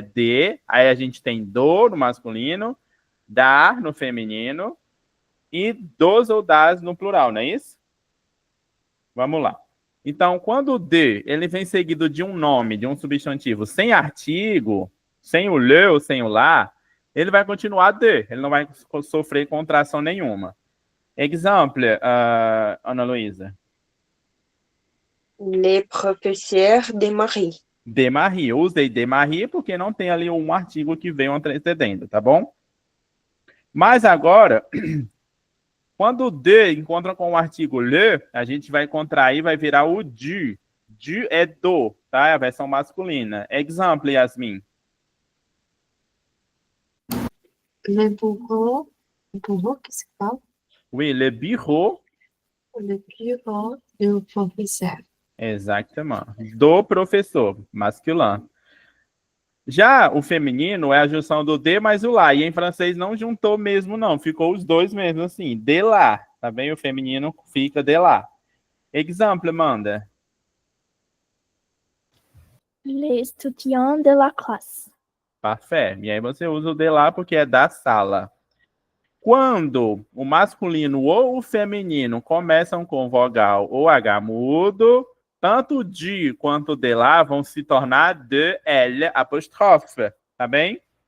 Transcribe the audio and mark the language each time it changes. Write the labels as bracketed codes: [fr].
[pt] De, aí a gente tem do no masculino, dar no feminino e dos ou das no plural, não é isso? Vamos lá. Então, quando o de, ele vem seguido de um nome, de um substantivo, sem artigo, sem o le ou sem o lá, ele vai continuar de, ele não vai sofrer contração nenhuma. Exemplo, Ana Luísa. [fr] Les professeurs de Marie. De Marie. [pt] Eu usei de Marie porque não tem ali um artigo que veio antecedendo, tá bom? Mas agora, quando o de encontra com o artigo le, a gente vai contrair, vai virar o du. Du é do, tá? É a versão masculina. Exemplo, Yasmin. Le bureau que se fala? [fr] Oui, le bureau. Le bureau do professeur. [pt] Exatamente. Do professor, masculino. Já o feminino é a junção do de mais o lá. E em francês não juntou mesmo, não. Ficou os dois mesmo assim. De lá. Tá bem? O feminino fica de lá. Exemplo, Amanda. [fr] Les étudiants de la classe. Parfait. [pt] E aí você usa o de lá porque é da sala. Quando o masculino ou o feminino começam com vogal ou H mudo, tanto de quanto de lá vão se tornar de L apóstrofe, tá bem?